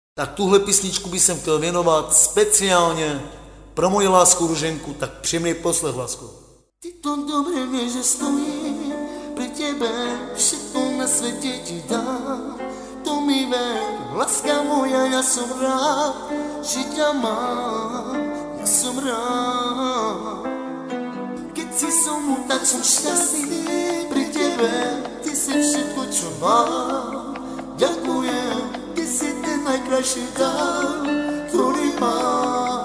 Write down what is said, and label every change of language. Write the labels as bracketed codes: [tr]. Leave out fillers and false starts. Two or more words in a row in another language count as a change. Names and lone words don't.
[cs] Tak tuhle písničku bych jsem chtěl věnovat speciálně pro moji lásku Ruženku, tak příjemný poslech, lásko. Ty to dobře víš, že stojím pri tebe, všetko na světě ti dám. [sk] To mi ver, láska moja, ja som rád, že ťa mám, ja som rád. Keď si so mnou, tak som šťastný pri tebe, ty si všetko, čo mám. Ďakujem, ty si ten najkrajší dar, ktorý mám.